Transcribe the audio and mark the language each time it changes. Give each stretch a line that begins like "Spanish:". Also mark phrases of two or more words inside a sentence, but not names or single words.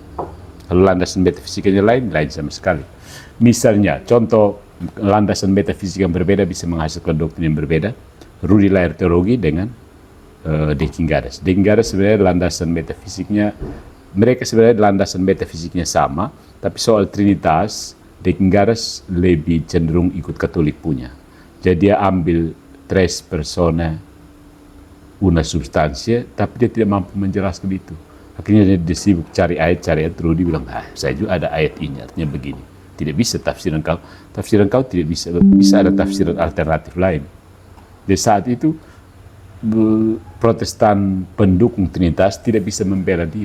Indonesian: Kalau landasan metafisikanya lain sama sekali. Misalnya, contoh landasan metafisik yang berbeda bisa menghasilkan doktrin yang berbeda. Rudi lahir teologi dengan Dekingadas. Dekingadas sebenarnya landasan metafisiknya, mereka sebenarnya landasan metafisiknya sama, tapi soal Trinitas, Dekingadas lebih cenderung ikut Katolik punya. Jadi dia ambil
Latin: tres persona una substansia,
Indonesian: tapi dia tidak mampu menjelaskan itu. Akhirnya dia sibuk cari ayat, terus dia bilang, saya juga ada ayat ini, artinya begini. Tidak bisa tafsiran kau tidak bisa ada tafsiran alternatif lain. Di saat itu, Protestan pendukung Trinitas tidak bisa membela diri.